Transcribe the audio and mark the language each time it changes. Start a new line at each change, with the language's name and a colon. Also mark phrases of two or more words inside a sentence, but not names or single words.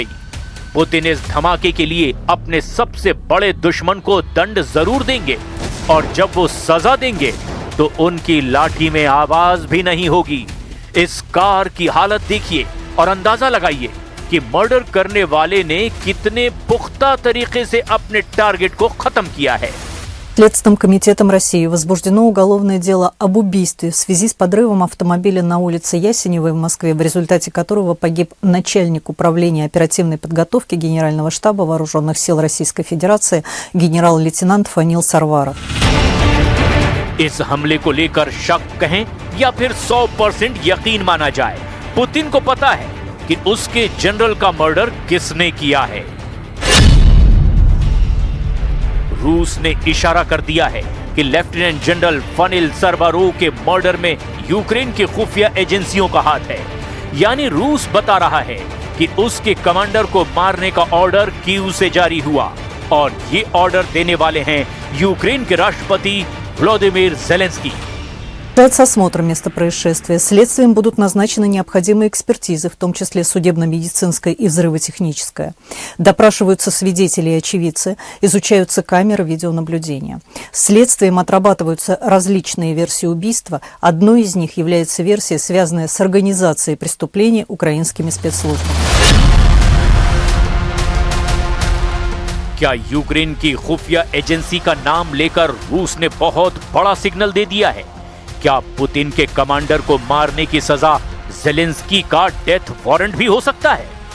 Hindi: पुतिन इस धमाके के लिए अपने सबसे बड़े दुश्मन को दंड जरूर देंगे, और जब वो सजा देंगे तो उनकी लाठी में आवाज भी नहीं होगी। इस कार की हालत देखिए और अंदाजा लगाइए कि मर्डर करने वाले ने कितने पुख्ता तरीके से अपने टारगेट को खत्म किया है।
Russian: Следственным комитетом России возбуждено уголовное дело об убийстве в связи с подрывом автомобиля на улице Ясеневой в Москве, в результате которого погиб начальник управления оперативной подготовки Генерального штаба Вооруженных сил Российской Федерации генерал-лейтенант Фанил Сарваров।
Hindi: इस हमले को लेकर शक कहें या फिर 100% यकीन माना जाए, पुतिन को पता है कि उसके जनरल का मर्डर किसने किया है। रूस ने इशारा कर दिया है कि
English: lieutenant general
Hindi: फनिल सरवारोव के मर्डर में यूक्रेन की खुफिया एजेंसियों का हाथ है, यानी रूस बता रहा है कि उसके कमांडर को मारने का ऑर्डर कीव से जारी हुआ, और ये ऑर्डर देने वाले हैं यूक्रेन के राष्ट्रपति व्लादिमीर ज़ेलेंस्की।
Russian: С осмотром места происшествия следствием будут назначены необходимые экспертизы, в том числе судебно-медицинская и взрывотехническая. Допрашиваются свидетели и очевидцы, изучаются камеры видеонаблюдения. Следствием отрабатываются различные версии убийства. Одной из них является версия, связанная с организацией преступления украинскими спецслужбами.
Hindi: क्या यूक्रेन की खुफिया एजेंसी का नाम लेकर रूस ने बहुत बड़ा सिग्नल दे दिया है? क्या पुतिन के कमांडर को मारने की सजा ज़ेलेंस्की का
English: death warrant
Hindi: भी हो सकता है?